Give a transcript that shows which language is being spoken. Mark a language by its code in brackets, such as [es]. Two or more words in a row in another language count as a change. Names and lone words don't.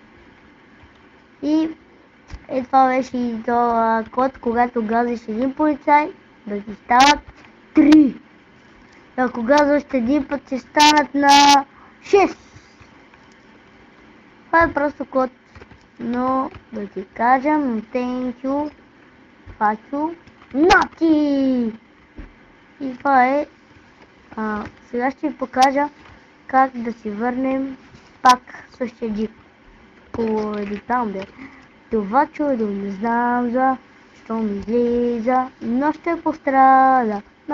[bg] И това беше и този код, когато газиш един полицай, да ти стават 3. Ако газваш един път, ще станат на 6. Това е просто код. Но да ти кажем, [en] thank you, fuck you, nati! [bg] И това е. Сега ще ви покажа как да си върнем пак същия джип. Поради там бе. Това чудо не знам защо ми излиза, но ще пострада.